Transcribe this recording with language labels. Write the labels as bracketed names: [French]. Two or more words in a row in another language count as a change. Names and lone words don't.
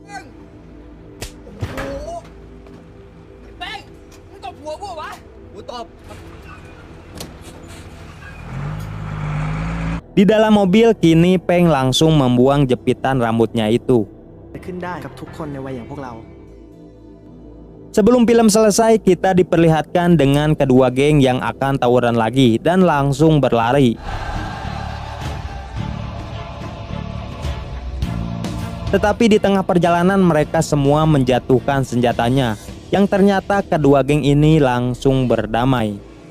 [Indonesian] Di dalam mobil kini Peng langsung membuang jepitan rambutnya itu. [Thai] ขึ้นได้กับทุกคนในวัยอย่างพวกเรา [Indonesian] Sebelum film selesai, kita diperlihatkan dengan kedua geng yang akan tawuran lagi dan langsung berlari. Tetapi di tengah perjalanan mereka semua menjatuhkan senjatanya, yang ternyata kedua geng ini langsung berdamai.